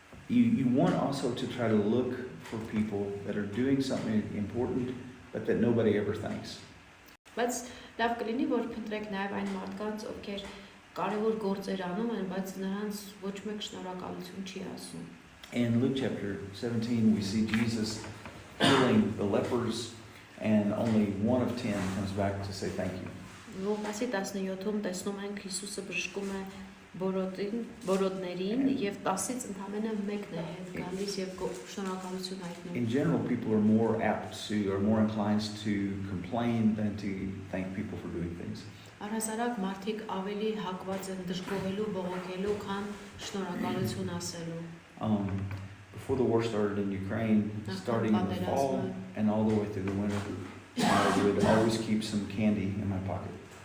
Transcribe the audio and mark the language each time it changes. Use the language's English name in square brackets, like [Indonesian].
[English] You want also to try to look for people that are doing something important, but that nobody ever thanks. [Armenian] Բայց լավ կլինի, որ փնտրեք նաև այն մարդկանց, ովքեր կարևոր գործեր անում են, բայց նրանց ոչ մեկ շնորհակալություն չի ասում։ [English] In Luke chapter 17, we see Jesus healing the lepers, and only 1 of 10 comes back to say thank you. [Armenian] Ղուկասի 17-ում տեսնում ենք Հիսուսը բժշկում է բորոտներին եւ 10-ից ընդամենը մեկն է հետ գալիս եւ շնորհակալություն հայտնում։ [English] In general, people are more apt to or more inclined to complain than to thank people for doing things. [Armenian] Առհասարակ մարդիկ ավելի հակված են դժգոհելու, բողոքելու, քան շնորհակալություն ասելու։ [English] Before the war started in Ukraine, starting in the fall and all the way through the winter, I would always keep some candy in my pocket.